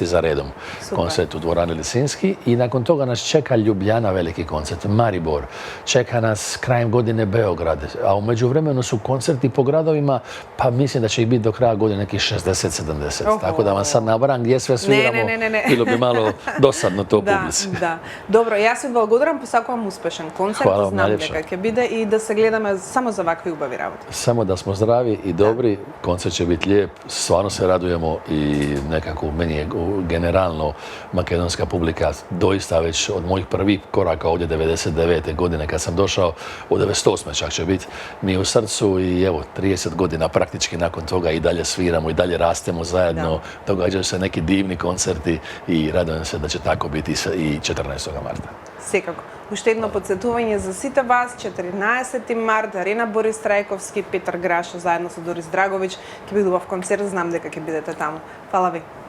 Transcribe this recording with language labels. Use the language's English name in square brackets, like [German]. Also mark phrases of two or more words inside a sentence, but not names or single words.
[Croatian] za redom koncert u dvorani Lisinski i nakon toga nas čeka Ljubljana, veliki koncert, Maribor, čeka nas krajem godine Beograd, a u međuvremenu su koncerti po gradovima, pa mislim da će ih biti do kraja godine nekih 60-70. Tako da vam sad nabrajam gdje sve sviramo, bilo bi malo dosadno to publici. [Macedonian] Добро, ја се благодарам, посакувам успешен концерт, знам дека ќе биде и да се гледаме само за овакве љубави работи. [Croatian] Samo da smo zdravi i dobri, koncert će biti lijep, stvarno se radujemo i nekako meni je generalno makedonska publika doista već od mojih prvih koraka ovdje 99. godine kad sam došao, u 98. čak će biti, mi u srcu i evo 30 godina praktički nakon toga i dalje sviramo i dalje rastemo zajedno, događaju se neki divni koncerti i radujem se da će tako biti i 14. marta. [Macedonian] Секако. Уште едно подсетување за сите вас, 14 март, Арена Борис Трајковски, Петар Грашо заедно со Дорис Драговиќ ќе биде убав концерт, знам дека ќе бидете таму. Фала ви.